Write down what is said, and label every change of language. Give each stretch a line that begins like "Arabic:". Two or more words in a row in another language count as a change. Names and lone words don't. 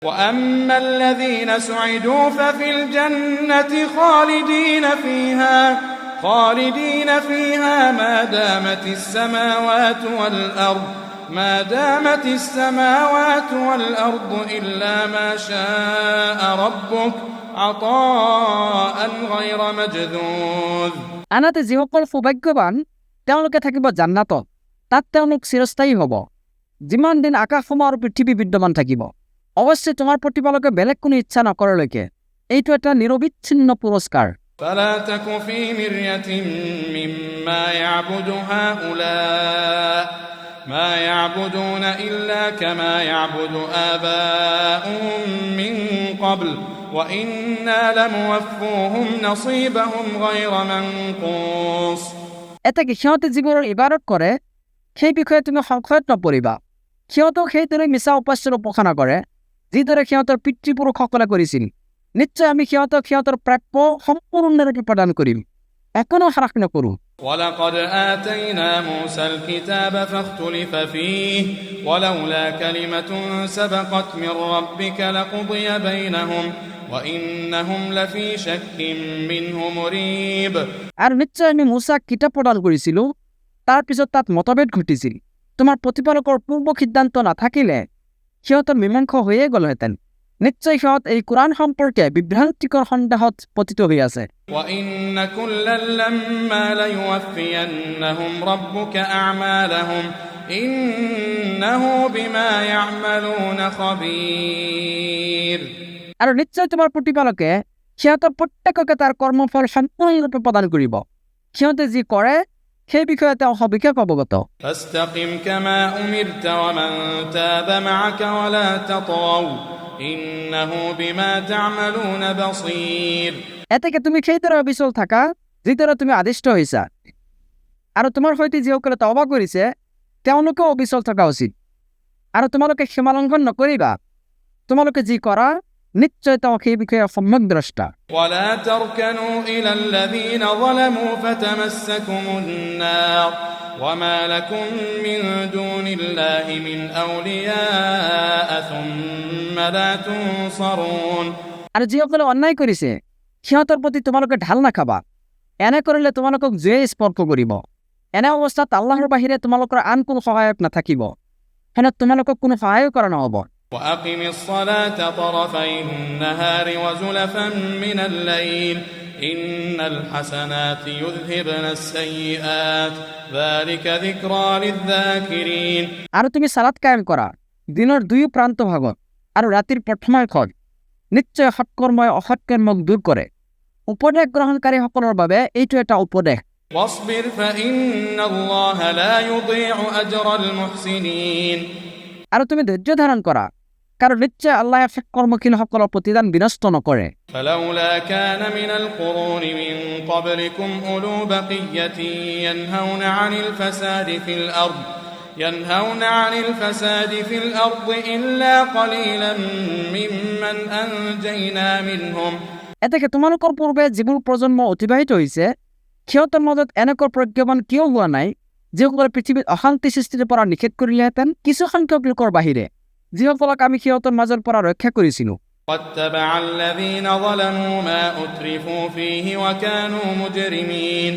Arabic: وأما الذين سعدوا ففي الجنة خالدين فيها ما دامت السماوات والأرض إلا ما شاء ربك عطاء غير مجذوذ
Assamese: আনহাতে যিসকল সৌভাগ্যৱান তেওঁলোকে থাকিব জান্নাতত, তাত তেওঁলোক চিৰস্থায়ী হ'ব যিমান দিন আকাশসমূহ আৰু পৃথিৱী বিদ্যমান থাকিব। অৱশ্যে তোমাৰ প্ৰতিপালকে বেলেগ কোনো ইচ্ছা নকৰালৈকে এইটো এটা নিৰবিচ্ছিন্ন পুৰস্কাৰ।
Arabic: فلا تك في مرية مما يعبد هؤلاء ما يعبدون إلا كما يعبد آباؤهم من قبل وإنا لموفوهم نصيبهم غير منقوص
Assamese: এতেকে সিহঁতে যিবোৰৰ ইবাদত কৰে সেই বিষয়ে তুমি সংশয়ত নপৰিবা। সিহঁতক সেইদৰে মিছা উপাস্যৰ উপাসনা কৰে যিদৰে সিহঁতৰ পিতৃপুৰুষসকলে কৰিছিল। নিশ্চয় আমি সিহঁতক সিহঁতৰ প্ৰাপ্য সম্পূৰ্ণৰূপে প্ৰদান কৰিম, একোনো হ্ৰাস নকৰোঁ।
Arabic: ولقد آتينا موسى الكتاب فاختلف فيه ولولا كلمة سبقت من ربك لقضي بينهم وإنهم لفي شك منه مريب
Assamese: আৰু নিশ্চয় আমি মুসাক কিতাপ প্ৰদান কৰিছিলোঁ, তাৰ পিছত তাত মতভেদ ঘটিছিল। তোমাৰ প্ৰতিপালকৰ পূৰ্ব সিদ্ধান্ত নাথাকিলে সিহঁতৰ মীমাংসা হৈয়ে গ'লহেঁতেন। নিশ্চয় সিহঁত এই কোৰআন সম্পৰ্কে বিভ্ৰান্তিকৰ সন্দেহত পতিত হৈ আছে।
Arabic: وَإِنَّ كُلًّا لَمَّا لَيُوَفِّيَنَّهُمْ رَبُّكَ أَعْمَالَهُمْ إِنَّهُ بِمَا يَعْمَلُونَ خَبِيرٌ
Assamese: আৰু নিশ্চয় তোমাৰ প্ৰতিপালকে সিহঁতৰ প্ৰত্যেককে তাৰ কৰ্মফল সম্পূৰ্ণৰূপে প্ৰদান কৰিব। সিহঁতে যি কৰে সেই বিষয়ে তেওঁ সবিশেষ অৱগত।
Arabic: فَاسْتَقِمْ كَمَا أُمِرْتَ وَمَنْ تَابَ مَعَكَ وَلَا تَطْغَوْا إِنَّهُ بِمَا تَعْمَلُونَ بَصِيرٌ
Assamese: এতেকে তুমি সেইদৰে অবিচল থাকা যিদৰে তুমি আদিষ্ট হৈছা, আৰু তোমাৰ সৈতে যিসকলে তওবা কৰিছে তেওঁলোকেও অবিচল থকা উচিত। আৰু তোমালোকে সীমালংঘন নকৰিবা, তোমালোকে যি কৰা নিশ্চয় তেওঁ সেই বিষয়ে সম্যক দ্ৰষ্টা।
Arabic: وَلَا تَرْكَنُوا إِلَى الَّذِينَ ظَلَمُوا فَتَمَسَّكُمُ النَّارُ وَمَا لَكُم مِّن دُونِ اللَّهِ مِنْ أَوْلِيَاءَ ثُمَّ لَا تُنصَرُونَ
Assamese: আৰু যিসকলে অন্যায় কৰিছে সিহঁতৰ প্ৰতি তোমালোকে ঢাল নাখাবা, এনে কৰিলে তোমালোকক জুয়ে স্পৰ্শ কৰিব। এনে অৱস্থাত আল্লাহৰ বাহিৰে তোমালোকৰ আন কোনো সহায়ক নাথাকিব, হেনে তোমালোকক কোনো সহায় কৰা নহ'ব।
Arabic: وَأَقِمِ الصَّلَاةَ طَرَفَيِ النَّهَارِ وَزُلَفًا مِّنَ اللَّيْلِ إِنَّ الْحَسَنَاتِ يُذْهِبْنَ السَّيِّئَاتِ ذَلِكَ ذِكْرَى لِلذَّاكِرِينَ
Assamese: আৰু তুমি সালাত কায়েম কৰা দিনৰ দুয়ো প্ৰান্ত ভাগত আৰু ৰাতিৰ প্ৰথমাংশত। নিশ্চয় সৎকৰ্মই অসৎকৰ্মক দূৰ কৰে। উপদেশ গ্ৰহণকাৰীসকলৰ বাবে এইটো এটা উপদেশ।
Arabic: وَاصْبِرْ فَإِنَّ اللَّهَ لَا يُضِيعُ أَجْرَ الْمُحْسِنِينَ
Assamese: আৰু তুমি ধৈৰ্য ধাৰণ কৰা, কাৰণ নিশ্চয় আল্লাহে সৎকৰ্মশীলসকলৰ প্ৰতিদান বিনষ্ট নকৰে।
Arabic: فلولا كان من القرون من قبلكم أولو بقية ينهون عن الفساد في الأرض إلا قليلا ممن أنجينا منهم
Assamese: এতেকে তোমালোকৰ পূৰ্বে যিবোৰ প্ৰজন্ম অতিবাহিত হৈছে সিহঁতৰ মাজত এনেকুৱা প্ৰজ্ঞাবান কিয় হোৱা নাই যিসকলে পৃথিৱীত অশান্তি সৃষ্টিৰ পৰা নিষেধ কৰিলেহেঁতেন, কিছু সংখ্যক লোকৰ বাহিৰে যিসকলক আমি সিহঁতৰ মাজৰ পৰা ৰক্ষা কৰিছিলোঁ।
Arabic: واتبع الذين ظلموا ما أترفوا فيه وكانوا مجرمين